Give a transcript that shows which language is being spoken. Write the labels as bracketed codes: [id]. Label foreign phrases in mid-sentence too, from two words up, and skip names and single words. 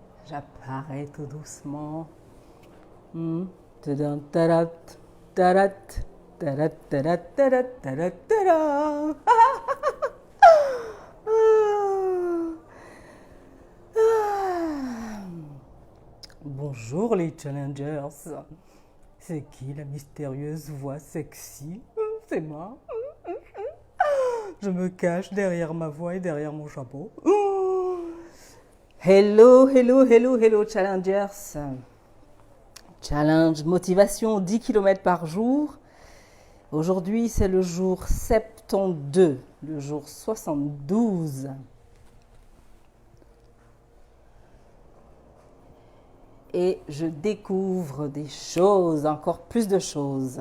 [fr] J'apparais tout doucement. Tadam, tadat, tadat, tadat, tadat, tadat, tadat, tadat. Bonjour les challengers. C'est qui la mystérieuse voix sexy? C'est moi. Je me cache derrière ma voix et derrière mon chapeau. [en] Hello, hello, hello, hello challengers. [fr] Challenge motivation 10 km par jour. Aujourd'hui, c'est le jour 72, le jour 72. Et je découvre des choses, encore plus de choses.